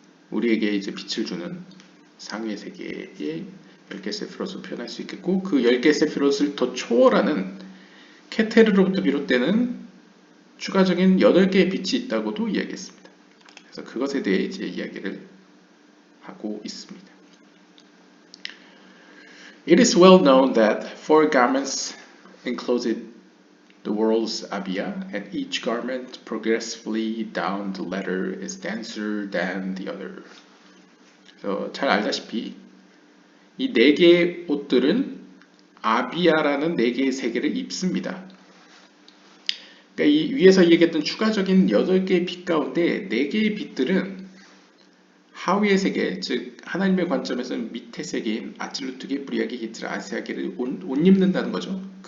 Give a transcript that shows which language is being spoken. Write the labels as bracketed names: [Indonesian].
[Korean] 우리에게 이제 빛을 주는 상위의 세계의 10개 세피롯을 표현할 수 있겠고, 그 10개 세피롯을 더 초월하는 케테르로부터 비롯되는 추가적인 8개의 빛이 있다고도 이야기했습니다. 그래서 그것에 대해 이제 이야기를 하고 있습니다. [English] It is well known that four garments enclosed the world's abia, and each garment progressively down the ladder is denser than the other. [Korean] 그래서 잘 알다시피 이 네 개의 옷들은 아비아라는 네 개의 세계를 입습니다. 그러니까 이 위에서 얘기했던 추가적인 8개의 빛 가운데 4개의 빛들은 하위의 세계, 즉 하나님의 관점에서는 밑의 세계인 아칠루트계, 브리아계, 히트라, 아세아계를 옷 입는다는 거죠.